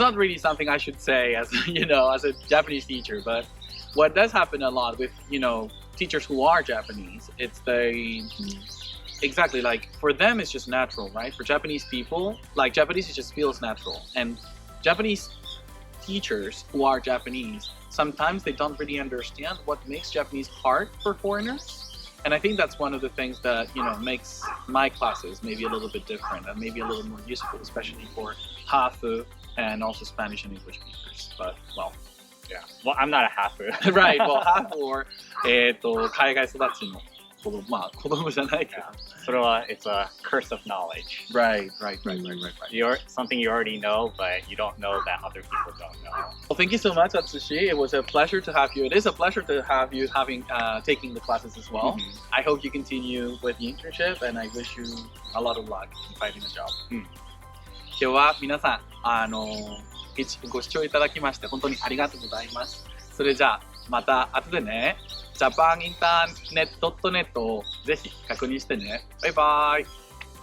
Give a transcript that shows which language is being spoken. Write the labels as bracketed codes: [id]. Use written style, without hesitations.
[en] not really something I should say as, you know, as a Japanese teacher, but what does happen a lot with, you know, teachers who are Japanese, it's exactly like for them it's just natural, right? For Japanese people, like Japanese it just feels natural, and Japanese teachers who are Japanese, sometimes they don't really understand what makes Japanese hard for foreigners. And I think that's one of the things that, you know, makes my classes maybe a little bit different and maybe a little more useful, especially for Hafu and also Spanish and English speakers. But, well, yeah. Well, I'm not a Hafu. Right. Well, Hafu or [ja] 海外育ちの子供、まあ子供じゃないけど。それは [en] it's a curse of knowledge. Right. You're something you already know, but you don't know that other people don't know. Well, thank you so much, Atsushi. It was a pleasure to have you. It is a pleasure to have you taking the classes as well. I hope you continue with the internship, and I wish you a lot of luck in finding a job. [ja] 今日は皆さんご視聴いただきまして本当にありがとうございます。それじゃあまた後でね、ジャパンインターネット.netをぜひ確認してね。バイバイ。